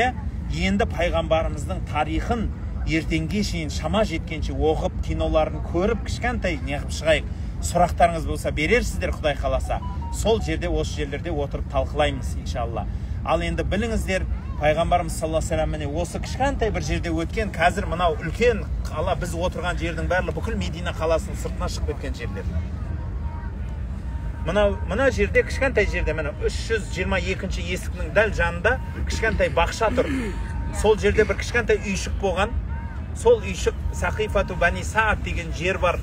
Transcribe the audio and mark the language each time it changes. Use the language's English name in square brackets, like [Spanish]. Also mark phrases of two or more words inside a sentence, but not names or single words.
[Kazakh] Енді пайғамбарымыздың тарихын ертеңге шейін шама жеткенше оқып, киноларын көріп, кішкентай неғып шығайық. Сұрақтарыңыз болса берерсіздер, Құдай қаласа. Сол жерде, осы жерлерде отырып талқылаймыз иншалла. Ал енді біліңіздер, пайғамбарымыз [Arabic] صلى الله عليه وسلم [Kazakh] осы кішкентай бір жерде өткен, қазір мынау үлкен қала, біз отырған жердің барлығы бүкіл Медина қаласының сыртына шығып кеткен жерлер. Мына жерде, кішкентай жерде, 322-ші есіктің дәл жанында кішкентай бақша тұр. Сол жерде бір кішкентай үйшік болған. Сол үйшік Сақифату Бани Саад деген жер бар.